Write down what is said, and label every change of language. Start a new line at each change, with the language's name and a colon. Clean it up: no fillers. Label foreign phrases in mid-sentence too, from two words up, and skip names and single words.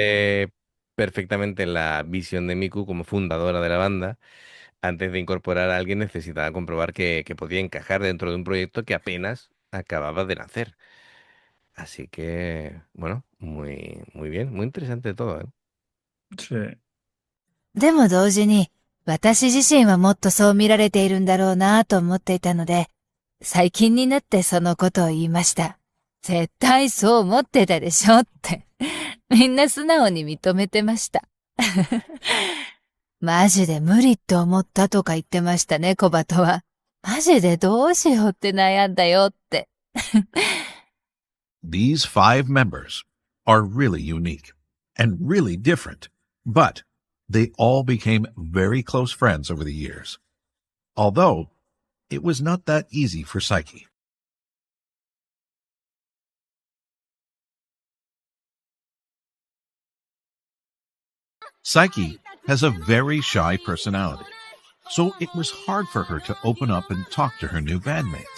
Spanish: entiende perfectamente la visión de Miku como fundadora de la banda. Antes de incorporar a alguien necesitaba comprobar que podía encajar dentro de un proyecto que apenas acababa de nacer. Así que, bueno, muy bien, muy interesante todo, ¿eh? Sí.
Japanese: でも同時に、私自身はもっとそう見られているんだろうなと思っていたので、最近になってそのことを言いました。絶対そう思ってたでしょって。みんな素直に認めてました。マジで無理って思ったとか言ってましたね、コバトは。マジでどうしようって悩んだよって。
English: These 5 members are really unique and really different, but they all became very close friends over the years. Although, it was not that easy for Psyche. Psyche has a very shy personality, so it was hard for her to open up and talk to her new bandmates.